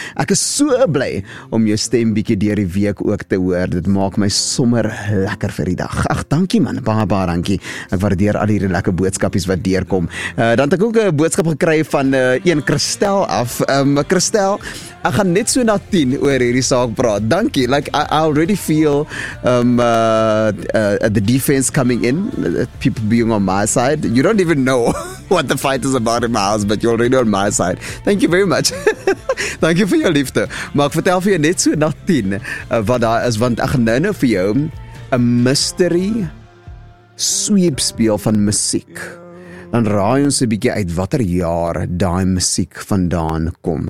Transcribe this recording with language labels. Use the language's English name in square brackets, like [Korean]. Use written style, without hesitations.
[Afrikaans] Ek is so bly om jou stem bietjie deur die week ook te hoor. Dit maak my sommer lekker vir die dag. Ag, dankie man. Baba, dankie. Ek waardeer al hierdie lekker boodskapies wat deurkom. Dan het ek ook 'n boodskap gekry van een Christel af. Christel, ek gaan net so na 10 oor hierdie saak praat. Dankie. [English] Like I already feel the defense coming in. People being on my side. You don't even know what the fight is about in my house, but you're already on my side. Thank you very much. Thank you for your liefde. [Afrikaans] Maar ek vertel vir jou net so na 10 wat daar is, want ek gaan nou vir jou 'n mystery sweep speel van musiek. Dan raai ons 'n bietjie uit watter jaar daai musiek vandaan kom.